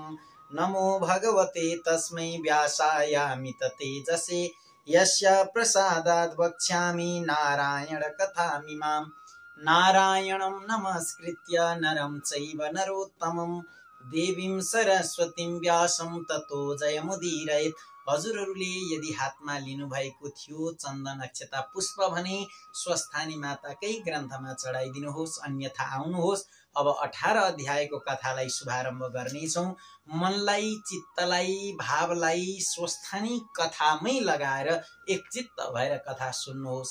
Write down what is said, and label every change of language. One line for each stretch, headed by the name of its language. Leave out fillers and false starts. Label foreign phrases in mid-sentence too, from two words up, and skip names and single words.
Sanskrit: नमो भगवते तस्मै व्यासायामित तेजसे यस्य प्रसादात् वक्ष्यामि नारायण कथामिमां। नारायणं नमस्कृत्य नरं चैव नरोत्तमं देवीं सरस्वतीं व्यासं ततो जयमुदीरयेत्।
Nepali: हजुरहरूले यदि हातमा लिनुभएको थियो चन्दन अक्षता पुष्प भने स्वस्थानी माताकै ग्रन्थमा चढाइदिनुहोस्, अन्यथा आउनुहोस् अब 18 अध्यायको कथालाई शुभारम्भ गर्नेछौं। मनलाई चित्तलाई भावलाई स्वस्थानी कथामै लगाएर एक चित्त भएर कथा सुन्नुहोस्।